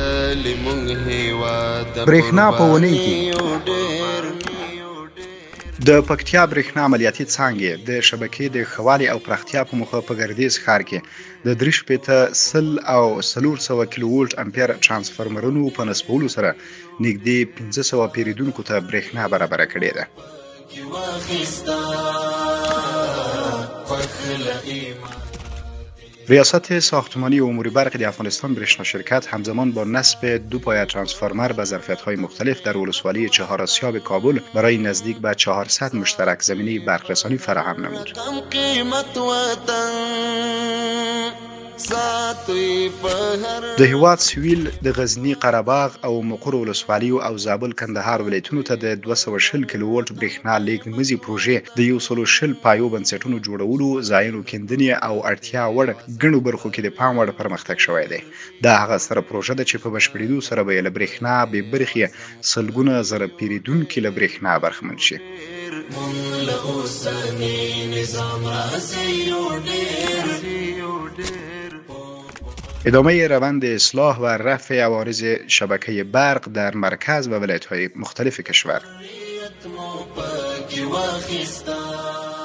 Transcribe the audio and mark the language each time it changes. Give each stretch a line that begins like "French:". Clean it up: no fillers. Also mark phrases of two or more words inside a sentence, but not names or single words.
Pashto: برېښنا په اونۍ کې د پکتیا برېښنا عملیاتي څانګې د شبکې د ښه والي او پراختیا په موخه په ګردیز ښار کې د 350 او 400 کیلو ولټ امپیر ترانسفارمرونو په نصبولو سره نږدې 1500 پیریدونکو ته برېښنا برابره کړې ده.
Persian: ریاست ساختمانی و امور برق د افغانستان برېښنا شرکت همزمان با نصب 2 پایه ترانسفارمر به ظرفیت‌های مختلف در ولسوالی چهار آسیاب کابل برای نزدیک به 400 مشترک زمینی برق‌رسانی فراهم نمود.
Pashto: د هیواد سویل د غزنی قره‌باغ او مقر ولسوالیو او زابل کندهار ولایتونو ته د 220 کیلو ولټ برېښنا لیږدمزي پروژې د 120 پایو بنسټونو جوړولو، ځایونو کیندنې او اړتیا وړ ګڼو برخو کې د پام وړ پرمختګ شوی دی. دا هغه ستره پروژه ده چې په بشپړېدو سره به له برېښنا بې برخې سلګونه زره پیریدونکي له برېښنا برخمن شي.
Persian: ادامه روند اصلاح و رفع عوارض شبکه برق در مرکز و ولایت‌های مختلف کشور.